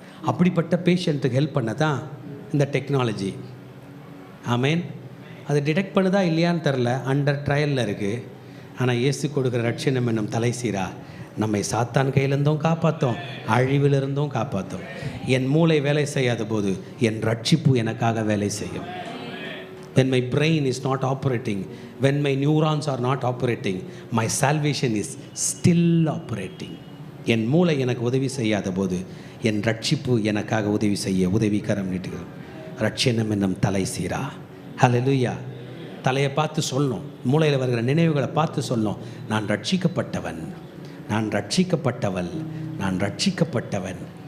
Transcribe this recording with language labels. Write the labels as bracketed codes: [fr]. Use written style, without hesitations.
[ta] அப்படிப்பட்ட பேஷண்ட்டுக்கு ஹெல்ப் பண்ண தான் இந்த டெக்னாலஜி. ஆமேன். அது டிடெக்ட் பண்ணுதா இல்லையான்னு தெரில, அண்டர் ட்ரையலில் இருக்குது. ஆனால் இயேசு கொடுக்குற ரட்சணம் என்னும் தலை சீரா நம்மை சாத்தான் கையிலிருந்தும் காப்பாற்றும், அழிவிலிருந்தும் காப்பாற்றும். என் மூளை வேலை செய்யாத போது என் ரட்சிப்பு எனக்காக வேலை செய்யும். [en] When my brain is not operating, when my neurons are not operating, my salvation is still operating. [ta] என் மூளை எனக்கு உதவி செய்யாத போது என் ரட்சிப்பு எனக்காக உதவி செய்ய உதவிக்கரம் நீட்டுகிறது. ரட்சணம் என்னும் தலை சீரா. ஹல்லேலூயா. தலையை பார்த்து சொல்லணும், மூளையில் வருகிற நினைவுகளை பார்த்து சொல்லணும், நான் ரட்சிக்கப்பட்டவன், நான் ரட்சிக்கப்பட்டவள், நான் ரட்சிக்கப்பட்டவன்.